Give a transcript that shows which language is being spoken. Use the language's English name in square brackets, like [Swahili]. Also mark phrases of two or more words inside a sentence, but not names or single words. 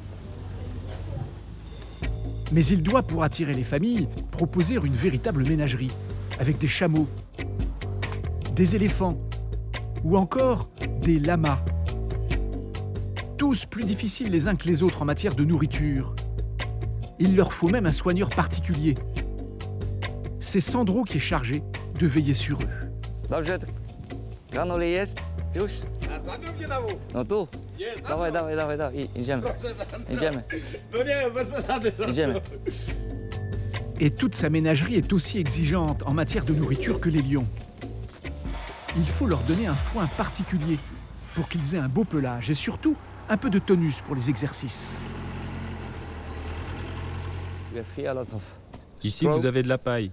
[French] Mais il doit, pour attirer les familles, proposer une véritable ménagerie, avec des chameaux, des éléphants ou encore des lamas. Tous plus difficiles les uns que les autres en matière de nourriture. Il leur faut même un soigneur particulier. C'est Sandro qui est chargé de veiller sur eux. [Polish] Dobrze, granule jest? Już? A Sandro gdzie dało? No tu. Jest, Dawaj, idziemy. Idziemy. No nie, bez zasady, Sandro. Idziemy. [French] Et toute sa ménagerie est aussi exigeante en matière de nourriture que les lions. Il faut leur donner un foin particulier pour qu'ils aient un beau pelage et surtout un peu de tonus pour les exercices. Ici, vous avez de la paille.